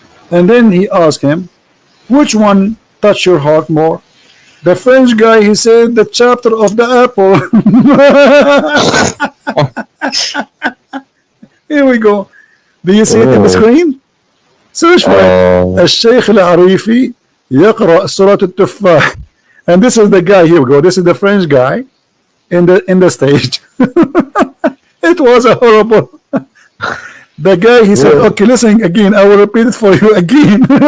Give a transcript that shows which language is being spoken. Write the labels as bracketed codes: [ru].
[en] And then he asked him, which one touched your heart more? The French guy, he said, the chapter of the apple. Here we go. Do you see it in the screen? Search for it. [ar] الشيخ العريفي يقرأ سورة التفاح. [en] And this is the guy. Here we go. This is the French guy in the stage. It was a horrible. The guy, he said, okay, listen again, I will repeat it for you again.